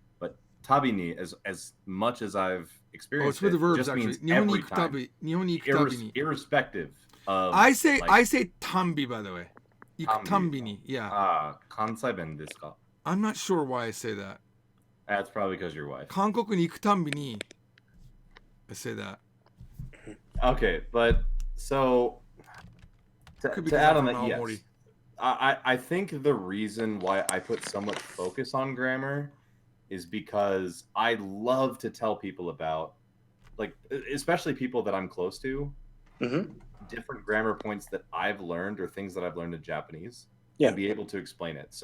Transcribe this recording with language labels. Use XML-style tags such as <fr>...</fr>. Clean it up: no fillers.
<en>But tabini, as much as I've experienced, it's with the verbs, just actually. means every time, irrespective of. I say tambi, by the way. Tambini, yeah.</en> <ja>Kansai ben desu ka?</ja> <en>I'm not sure why I say that. That's probably because your wife.</en> <ja>韓国に行くたんびに</ja> <en>I say that. Okay, but so to add on that, yes. I think the reason why I put so much focus on grammar is because I love to tell people about, like, especially people that I'm close to, different grammar points that I've learned or things that I've learned in Japanese, and be able to explain it.</en>